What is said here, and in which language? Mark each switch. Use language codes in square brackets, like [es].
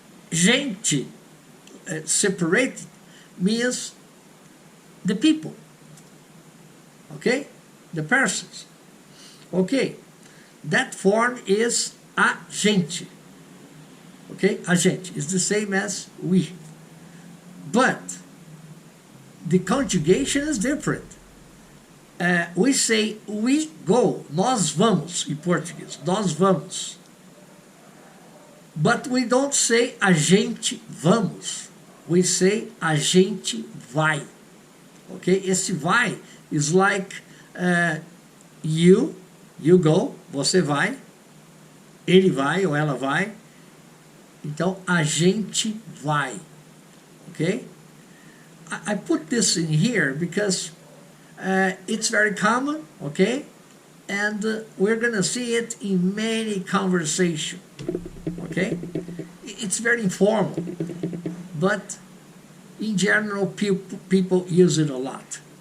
[en] gente, separated, means the people, okay, the persons, okay. That form is a gente, okay, a gente is the same as we, but the conjugation is different. We say we go, [pt] nós vamos [en] in Portuguese, nós vamos. But we don't say [pt] a gente vamos, [en] we say [pt] a gente vai. Okay, esse vai [en] is like you go, [pt] você vai, ele vai ou ela vai, então a gente vai. [en] Okay, I put this in here because it's very common, okay, and we're gonna see it in many conversations. Okay, it's very informal, but in general people use it a lot.